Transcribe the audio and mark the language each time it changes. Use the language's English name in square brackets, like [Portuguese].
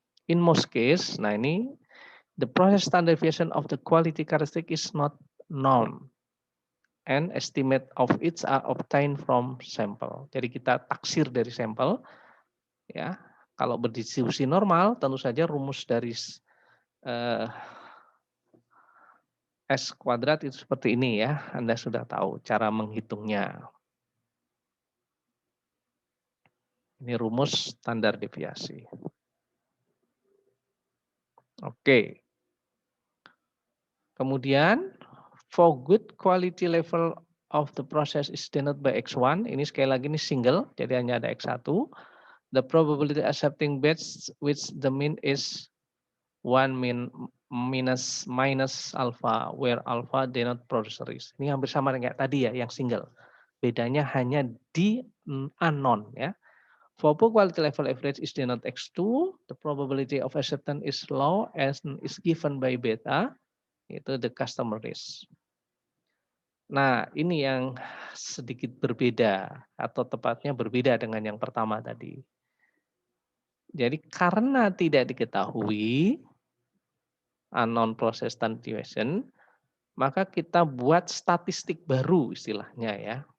[English] In most case, [Indonesian] nah ini [English] the process standard deviation of the quality characteristic is not known and estimate of it are obtained from sample. [Indonesian] Jadi kita taksir dari sampel ya. Kalau berdistribusi normal tentu saja rumus dari S kuadrat itu seperti ini ya. Anda sudah tahu cara menghitungnya. Ini rumus standar deviasi. Oke. [English] Kemudian for good quality level of the process is denoted by X1. [Indonesian] Ini sekali lagi ini single, jadi hanya ada X1. [English] The probability accepting batch which the mean is 1 minus alpha, where alpha denote producer risk. [Indonesian] Ini hampir sama dengan tadi ya, yang single. Bedanya hanya di unknown ya. [English] For poor quality level average is denote X2. The probability of acceptance is low as is given by beta. [Indonesian] Itu [English] the customer risk. [Indonesian] Nah, ini yang sedikit berbeda atau tepatnya berbeda dengan yang pertama tadi. Jadi karena tidak diketahui [English] unknown process standard deviation, [Indonesian] maka kita buat statistik baru istilahnya ya.